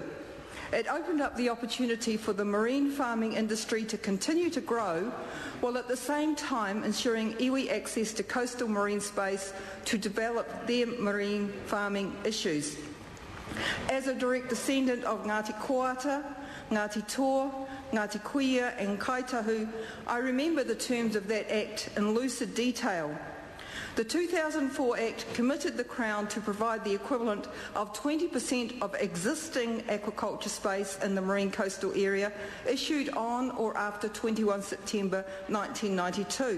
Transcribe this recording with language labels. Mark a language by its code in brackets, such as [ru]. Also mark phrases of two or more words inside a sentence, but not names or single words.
[en] It opened up the opportunity for the marine farming industry to continue to grow, while at the same time ensuring iwi access to coastal marine space to develop their marine farming issues. As a direct descendant of Ngāti Koata, Ngāti Toa, Ngāti Kuia and Kaitahu, I remember the terms of that Act in lucid detail. The 2004 Act committed the Crown to provide the equivalent of 20% of existing aquaculture space in the marine coastal area issued on or after 21 September 1992.